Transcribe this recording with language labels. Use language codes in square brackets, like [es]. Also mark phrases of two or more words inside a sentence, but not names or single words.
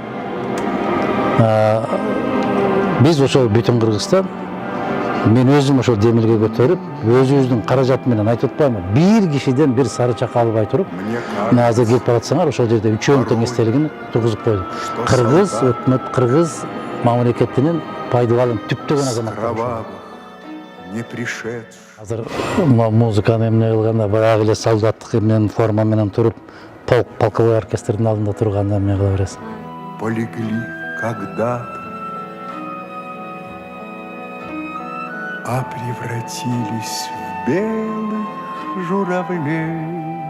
[ky] Биз ошол бүтүн Кыргызстан, мен өзүм ошол демилге көтөрүп, өзүбүздүн каражат менен айтып атпаймынбы, бир кишиден бир сарыча калбай туруп, мына азыр келип баратсаңар, ошол жерде үчөөнүн тең эстелигин тургузуп койдук. Кыргыз өкмөт, кыргыз мамлекетинин пайдаланып түптөгөн азаматтар. [ru] Не пришедший. [ky] Азыр музыканы эмне кылганда баягы эле солдаттык менен форма менен туруп, полковой оркестрдин алдында турганда эмне кыла бересиң? [ru] Полегли когда-то, а превратились в белых журавлей.